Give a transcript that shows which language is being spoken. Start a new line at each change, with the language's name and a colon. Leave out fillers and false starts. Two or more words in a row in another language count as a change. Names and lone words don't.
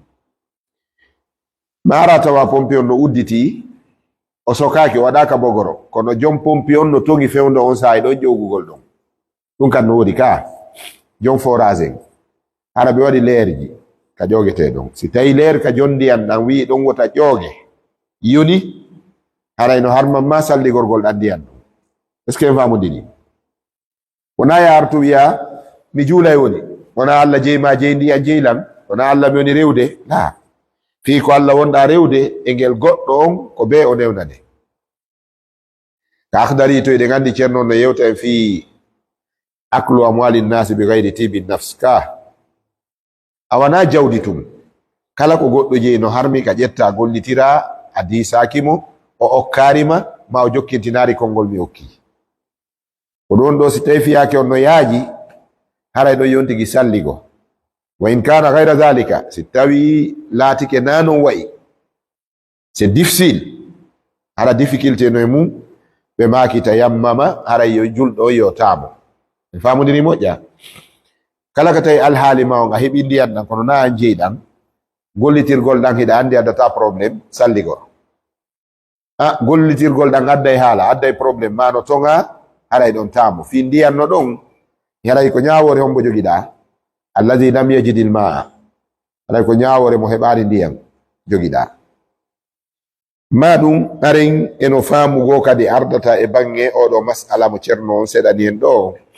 Fula: Mara tawa pompi on no udditi o sokaki o waɗaka bogoro, kono jom pompi on no togi fewndo on sahi ɗon ƴowgugol ɗon ɗum kan no wodi ka jom forage en hara ɓe waɗi leerji ka ƴogete ɗon. Si tawi leer ka jon ndiyam ɗan wi ɗon wota ƴooge yoni haray no harman ma salligorgol ɗan ndiyam ɗon.
French: Est ce que
Fula: en famodiri? wona yartu wiya mi juulay woni wona Allah jeyma jey ndiyam jeylam wona Allah mi woni rewde la fi ko Allah wonɗa rewde e ngel goɗɗo on ko be o newnade ka akhdari to eɗen gandi ceerno no yewta en
Arabic: في أكل أموال الناس بغير طيب نفس
Fula: ka a wana jawdi tum kala ko goɗɗo jeyi no harmi ka ƴetta gollitira a disakimo o okkarima ma o jokkintinari konngol mi hokki ko ɗon ɗo si tawi fiyake on no yaaji haray ɗo yontigi salligo
Arabic: وإن كان غير ذلك
Fula: si tawi laatike na non wayi
French: c'est difficile
Fula: hara difficulté no e mum ɓe makita yammama haray yo julɗo yo taamo en famodiri moƴƴa kala ka tawi alhaali ma on a heɓi ndiyan ɗan kono na an jeyɗan gollitirgol ɗan hiɗa andi addata probléme salligo gollitirgol ɗan adday haala adday probléme ma no tonga haray ɗon taamo fi ndiyan no ɗon haray ko ñawore hombo jogiɗa
Arabic: الذي لم يجد الماء
Fula: haray ko ñawore mo heɓari ndiyan jogiɗa ma ɗum aren eno faamugo kadi ardata e bange oɗo masala mo ceerno on seɗani en ɗo